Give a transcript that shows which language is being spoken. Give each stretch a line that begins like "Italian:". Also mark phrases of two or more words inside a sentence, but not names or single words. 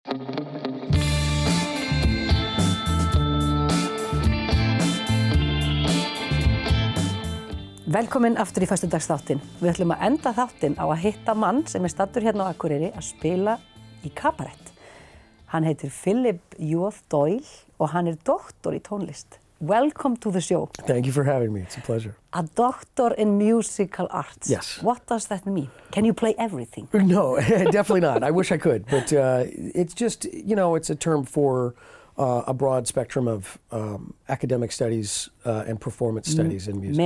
Icelandic: Velkomin aftur í föstudagsþáttinn. Við ætlum að enda þáttinn á að hitta mann sem staddur hérna á Akureyri að spila í kabarett. Hann heitir Philip J. Doyle og hann doktor í tónlist.
English: Welcome to the show. Thank you for having me. It's a pleasure. A doctor in musical arts. Yes. What does that mean? Can you play everything? No, definitely not. I wish I could, but it's just, it's a term for a broad spectrum of academic studies and performance studies in music.